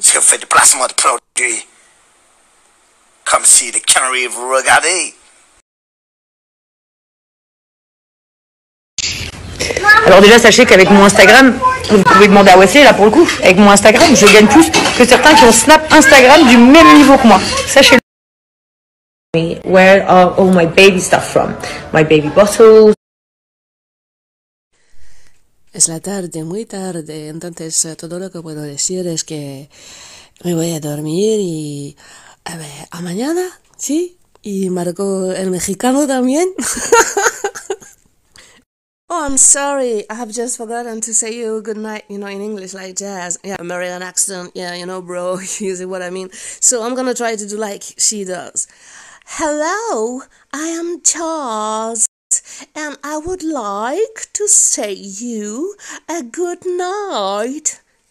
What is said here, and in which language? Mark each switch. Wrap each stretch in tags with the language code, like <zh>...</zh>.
<fr>Parce que vous faites du placement de produits. Comme si les conneries vous regardaient. Alors déjà, sachez qu'avec mon Instagram, vous pouvez demander à Wesley, là pour le coup, avec mon Instagram, je gagne plus que certains qui ont Snap Instagram du même niveau que moi. Sachez-le.</fr> <en>Where are all my baby stuff from? My baby bottles.</en> <es>Es la tarde, muy tarde, entonces todo lo que puedo decir es que me voy a dormir y a ver, a mañana, ¿sí? Y Marco el mexicano también.</es> <en>Oh, I'm sorry. I have just forgotten to say you good night, in English like Jazz. Yeah, American accent. Yeah, bro, you see what I mean? So I'm gonna try to do like she does. Hello, I am Jazz, and I would like to say you a good night.</en>